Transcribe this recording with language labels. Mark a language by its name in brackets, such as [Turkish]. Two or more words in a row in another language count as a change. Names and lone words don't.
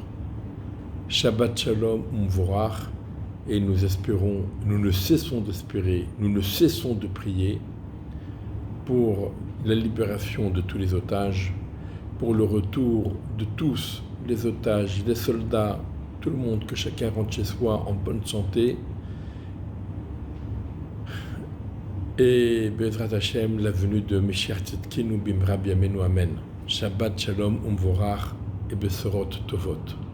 [Hebrew] שבת שלום ומבורך, [French] et nous espérons, nous ne cessons d'espérer, nous ne cessons de prier pour la libération de tous les otages, pour le retour de tous les otages, les soldats, tout le monde, que chacun rentre chez soi en bonne santé. [Hebrew] Et בעזרת השם, [French] la venue de [Hebrew] משיח צדקנו במהרה בימינו אמן. שבת שלום ומבורך ובשורות טובות.